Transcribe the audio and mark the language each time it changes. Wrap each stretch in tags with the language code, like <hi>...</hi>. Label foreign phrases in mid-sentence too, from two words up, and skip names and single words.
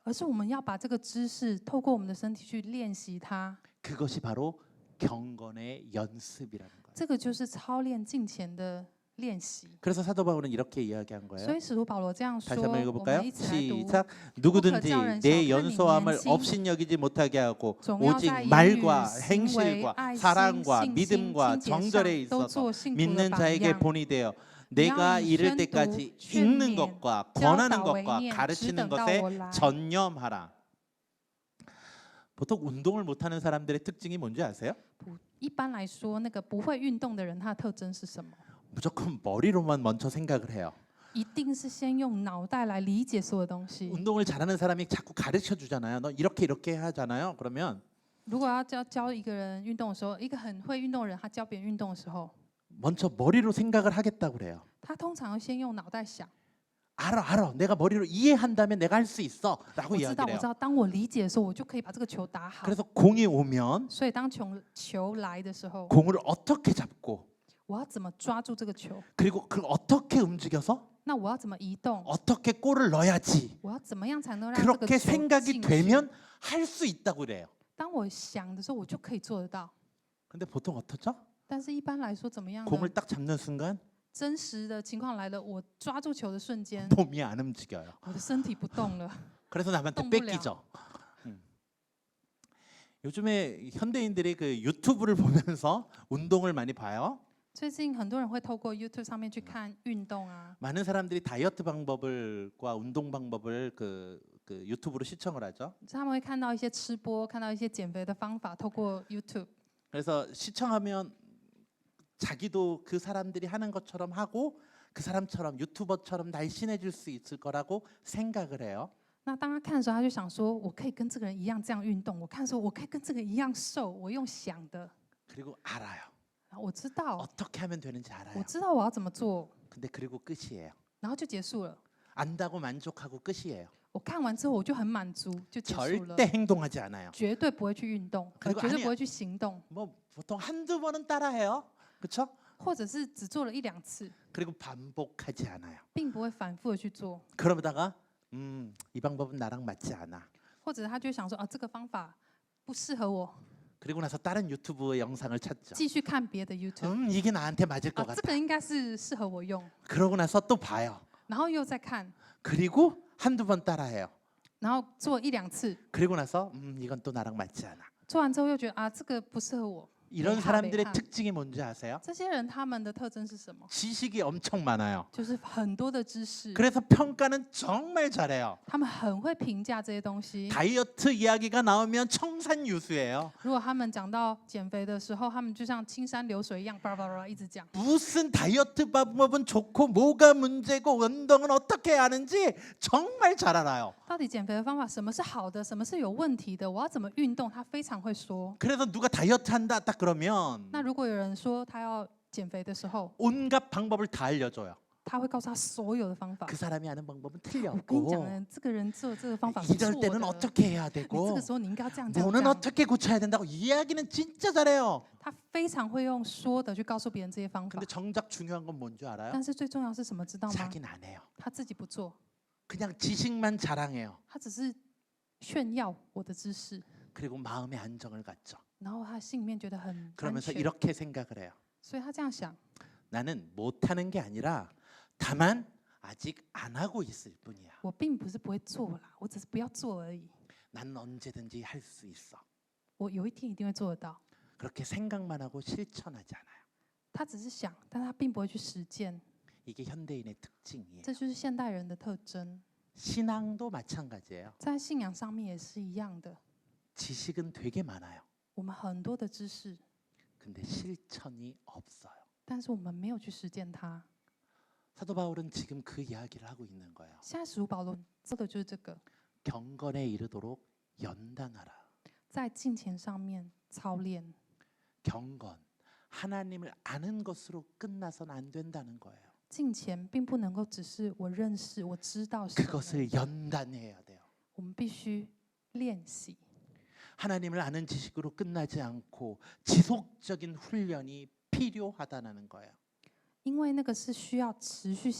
<zh>而是我们要把这个知识透过我们的身体去练习它。</zh> <ko>그것이 바로 경건의 연습이라는 거예요.</ko> <zh>这个就是操练敬虔的练习。</zh> <ko>그래서 사도 바울은 이렇게 이야기한</ko> <zh>所</zh> <ko>거예요.</ko> <zh>以使徒保罗这样说，</zh> <ko>다시 한번</ko> <zh>我</zh> <ko>읽어볼까요?</ko> <zh>们一起来读。</zh> <ko>시작. 누구든지 내 연소함을 업신여기지 못하게 하고 오직 말과 행실과 사랑과 믿음과 정절에 있어서 믿는 자에게 본이 되어 내가 이를 때까지 읽는 것과 권하는 것과 가르치는 것에 전념하라. 보통 운동을 못하는 사람들의 특징이 뭔지 아세요?</ko> <zh>一般来说，那个不会运动的人，他的特征是什么？</zh> <ko>무조건 머리로만 먼저 생각을 해요.</ko> <zh>一定是先用脑袋来理解所有东西。</zh> <ko>운동을 잘하는 사람이 자꾸 가르쳐 주잖아요. 너 이렇게 하잖아요. 그러면</ko> <zh>如果要教一个人运动的时候，一个很会运动的人，他教别人运动的时候，</zh> <ko>먼저 머리로 생각을 하겠다고 그래요.</ko> <zh>他通常要先用脑袋想。</zh> <ko>알아. 내가 머리로 이해한다면 내가 할 수 있어라고</ko> <zh>我知道，</zh> <ko>이야기를</ko> <zh>我</zh> <ko>해요.</ko> <zh>知道，当我理解的时候，我就可以把这个球打好。</zh> <ko>그래서 공이 오면</ko> <zh>所以当球来的时候，</zh> <ko>공을 어떻게 잡고</ko> <zh>我要怎么抓住这个球？</zh> <ko>그리고 그걸 어떻게 움직여서</ko> <zh>那我要怎么移动？</zh> <ko>어떻게 골을 넣어야지</ko> <zh>我要怎么样才能让这个</zh> <ko>그렇게</ko> <zh>球</zh> <ko>생각이</ko> <zh>进去？</zh> <ko>되면 할 수 있다고 그래요.</ko> <zh>当我想的时候，我就可以做得到。</zh> <ko>근데 보통 어떻죠?</ko> <zh>但是一般来说，怎么样呢？</zh> <ko>공을 딱 잡는 순간</ko> <zh>真实的情况来了，我抓住球的瞬间，</zh> <ko>몸이 안 움직여요.</ko> <zh>我的身体不动了。</zh> <ko>그래서 남한테 똥 물려. 뺏기죠. 요즘에 현대인들이 그 유튜브를 보면서 운동을 많이 봐요.</ko> <zh>最近很多人会透过 YouTube 上面去看运动啊，</zh> <ko>많은 사람들이 다이어트 방법과 운동 방법을 그 유튜브로 시청을 하죠.</ko> <zh>他们会看到一些吃播，看到一些减肥的方法，透过 YouTube。</zh> <ko>그래서 시청하면 자기도 그 사람들이 하는 것처럼 하고 그 사람처럼 유튜버처럼 날씬해질 수 있을 거라고 생각을 해요.</ko> <zh>那当他看的时候，他就想说：“我可以跟这个人一样这样运动。我看说我可以跟这个一样瘦。我用想的，</zh> <ko>그리고 알아요.</ko> <zh>我知道，</zh> <ko>어떻게 하면 되는지 알아요.</ko> <zh>我知道我要怎么做，</zh> <ko>근데 그리고 끝이에요.</ko> <zh>然后就结束了。</zh> <ko>안다고 만족하고 끝이에요.</ko> <zh>我看完之后我就很满足，就结束了，</zh> <ko>절대 행동하지 않아요.</ko> <zh>绝对不会去运动，</zh> <ko>그리고</ko> <zh>绝对</zh> <ko>아니야</ko> <zh>不会去行动，</zh> <ko>뭐 보통 한두 번은 따라해요. 그렇죠?</ko> <zh>或者是只做了一两次，</zh> <ko>그리고 반복하지 않아요.</ko> <zh>并不会反复的去做，</zh> <ko>그러다가 이 방법은 나랑 맞지 않아.</ko> <zh>或者他就想说：啊，这个方法不适合我，</zh> <ko>그리고 나서 다른 유튜브 영상을 찾죠.</ko> <zh>继续看别的 YouTube。</zh> <ko>이게 나한테 맞을 것</ko> <zh>啊，这</zh> <ko>같아.</ko> <zh>个应该是适合我用，</zh> <ko>그러고 나서 또 봐요.</ko> <zh>然后又再看，</zh> <ko>그리고 한두 번 따라해요.</ko> <zh>然后做一两次，</zh> <ko>그리고 나서 이건 또 나랑 맞지 않아.</ko> <zh>做完之后又觉得啊，这个不适合我。</zh> <ko>이런 네, 사람들의 네. 특징이 뭔지 아세요?</ko> <zh>这些人他们的特征是什么？</zh> <ko>지식이 엄청 많아요.</ko> <zh>就是很多的知识，</zh> <ko>그래서 평가는 정말 잘해요.</ko> <zh>他们很会评价这些东西。</zh> <ko>다이어트 이야기가 나오면 청산유수예요.</ko> <zh>如果他们讲到减肥的时候，他们就像青山流水一样，叭叭叭一直讲。</zh> <ko>무슨 다이어트 방법은 좋고 뭐가 문제고 운동은 어떻게 하는지 정말 잘 알아요.</ko> <zh>到底减肥的方法什么是好的，什么是有问题的，我要怎么运动，他非常会说。</zh> <ko>그래서 누가 다이어트 한다 딱 그러면</ko> <zh>那如果有人说他要减肥的时候，</zh> <ko>온갖 방법을 다 알려줘요.</ko> <zh>他会告诉他所有的方法。</zh> <ko>그 사람이 하는 방법은</ko> <zh>我跟你讲</zh> <ko>틀렸고</ko> <zh>呢，这个人做这个方法是错</zh> <ko>이럴</ko> <zh>的。</zh> <ko>때는 어떻게 해야</ko> <zh>你这</zh> <ko>되고</ko> <zh>个时候你应该要这样这样</zh> <ko>뭐는</ko> <zh>这样。</zh> <ko>어떻게 고쳐야 된다고 이야기는 진짜 잘해요.</ko> <zh>他非常会用说的去告诉别人这些方法</zh> <ko>근데 ， 정작 중요한 건 뭔지 알아요?</ko> <zh>但是最重要是什么？知道吗？</zh> <ko>자기는 안 해요.</ko> <zh>他自己不做，</zh> <ko>그냥 지식만 자랑해요.</ko> <zh>他只是炫耀我的知识，</zh> <ko>그리고 마음의 안정을 갖죠.</ko> <zh>然后他心里面觉得很安</zh> <ko>그러면서</ko> <zh>全，</zh> <ko>이렇게 생각을 해요.</ko> <zh>所以他这样想：</zh> <ko>나는 못하는 게 아니라 다만 아직 안 하고 있을 뿐이야.</ko> <zh>我并不是不会做啦，我只是不要做而已。</zh> <ko>나는 언제든지 할 수 있어.</ko> <zh>我有一天一定会做得到。</zh> <ko>그렇게 생각만 하고 실천하지 않아요.</ko> <zh>他只是想，但他并不会去实践，</zh> <ko>이게 현대인의 특징이에요.</ko> <zh>这就是现代人的特征。</zh> <ko>신앙도 마찬가지예요.</ko> <zh>在信仰上面也是一样的，</zh> <ko>지식은 되게 많아요.</ko> <zh>我们很多的知识，</zh> <ko>근데 실천이 없어요.</ko> <zh>但是我们没有去实践它。</zh> <ko>사도 바울은 지금 그 이야기를 하고 있는 거예요.</ko> <zh>现在使徒保罗说的就是这个，</zh> <ko>경건에 이르도록 연단하라.</ko> <zh>在敬虔上面操练。</zh> <ko>경건, 하나님을 아는 것으로 끝나선 안 된다는 거예요.</ko> <zh>敬虔并不能够只是我认识、我知道神而已，</zh> <ko>그것을 연단해야 돼요.</ko> <zh>我们必须练习。</zh> <ko>하나님을 아는 지식으로 끝나지 않고 지속적인 훈련이 필요하다는 거예요.</ko> <zh>因为那个是需要持续性的训练的。</zh>